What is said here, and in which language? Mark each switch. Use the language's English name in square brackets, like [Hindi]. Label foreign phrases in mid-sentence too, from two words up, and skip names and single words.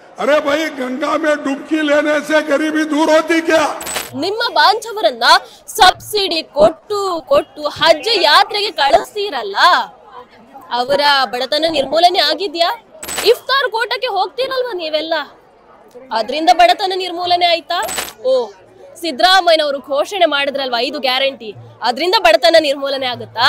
[Hindi] अरे भाई गंगा में डुबकी लेने से गरीबी दूर होती क्या? [Kannada] ನಿಮ್ಮ ಬಾಂಧವರನ್ನ ಸಬ್ಸಿಡಿ ಕೊಟ್ಟು ಕೊಟ್ಟು ಹಜ್ ಯಾತ್ರೆಗೆ ಕಳಿಸ್ತೀರಲ್ಲ, ಅವರ ಬಡತನ ನಿರ್ಮೂಲನೆ ಆಗಿದ್ಯಾ? ಇಫ್ತಾರ್ ಕೂಟಕ್ಕೆ ಹೋಗ್ತೀರಲ್ವಾ ನೀವೆಲ್ಲ, ಅದರಿಂದ ಬಡತನ ನಿರ್ಮೂಲನೆ ಆಯ್ತಾ? ಓ, ಸಿದ್ದರಾಮಯ್ಯನವರು ಘೋಷಣೆ ಮಾಡಿದ್ರಲ್ವಾ 5 ಗ್ಯಾರಂಟಿ, ಅದರಿಂದ ಬಡತನ ನಿರ್ಮೂಲನೆ ಆಗುತ್ತಾ?